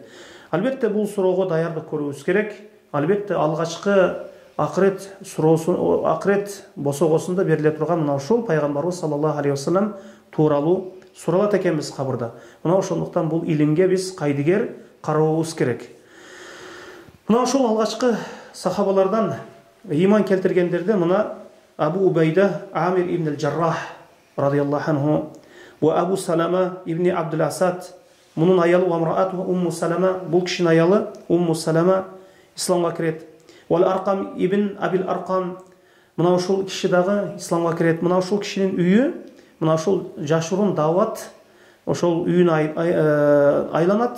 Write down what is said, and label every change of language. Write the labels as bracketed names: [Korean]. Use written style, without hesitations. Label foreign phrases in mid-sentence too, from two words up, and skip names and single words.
[Kyrgyz] Албетте бул суроого даярдык көрүүбүз керек. Албетте алгачкы акырет суроосу, акырет босогосунда бериле турган мына ушул пайгамбарыбыз [Arabic] صلى الله عليه وسلم [Kyrgyz] тууралуу суралат экенбиз кабырда. Мына ошондуктан бул илимге биз кайдыгер карообуз керек. Мына ушул алгачкы сахабалардан иман келтиргендерде мына Абу Убайда Амир ибн ал-Жаррах [Arabic] رضي الله عنه [Kyrgyz] ва Абу Салама ибн Абдул Асад, мунун аялы Амраату Умму Салама, бул кишинин аялы Умму Салама исламга кирет. Вал Аркам ибн Абил Аркам, мына ушул киши дагы исламга кирет. Мына ушул кишинин үйү, мына ушул жашырын дават ошол үйүн айланат.